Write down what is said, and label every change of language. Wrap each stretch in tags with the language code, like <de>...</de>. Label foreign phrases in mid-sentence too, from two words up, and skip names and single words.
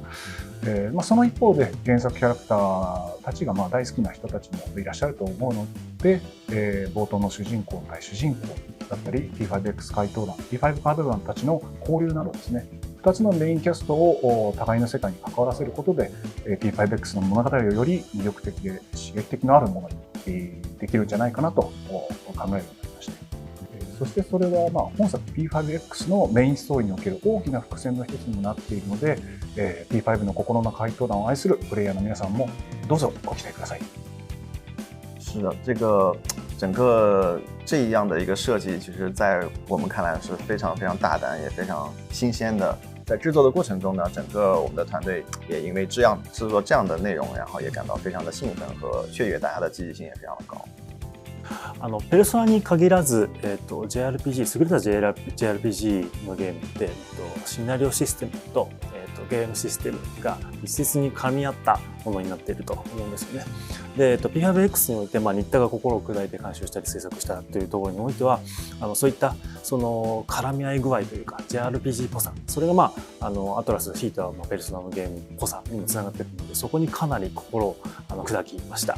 <ja>その一方で原作キャラクターたちが大好きな人たちもいらっしゃると思うので、冒頭の主人公対主人公だったり P5X 怪盗団 P5 怪盗団たちの交流などですね、2つのメインキャストを互いの世界に関わらせることで P5X の物語をより魅力的で刺激的のあるものにできるんじゃないかなと考えるようになりました。そしてそれは本作 P5X のメインストーリーにおける大きな伏線の一つにもなっているので、P5 の心の怪盗団を愛するプレイヤーの皆さんもどうぞご期待ください。</ja> <zh>是的，这个整个这样的一个设计，其实在我们看来是非常非常大胆，也非常新鲜的。在制作的过程中呢，整个我们的团队也因为制作这样的内容，然后也感到非常的兴奋和雀跃，大家的积极性也非常的高。</zh> <ja>ペルソナに限らず、JRPG 優れた JRPG のゲームって、シナリオシステムと、 ゲームシステムが密接に噛み合ったものになっていると思うんですよね。で、P5X において、新田が心を砕いて監修したり制作したというところにおいては、そういったその絡み合い具合というか JRPG っぽさ、それがアトラス、ヒーター、ペルソナのゲームっぽさにもつながっているので、そこにかなり心を砕きました。</ja>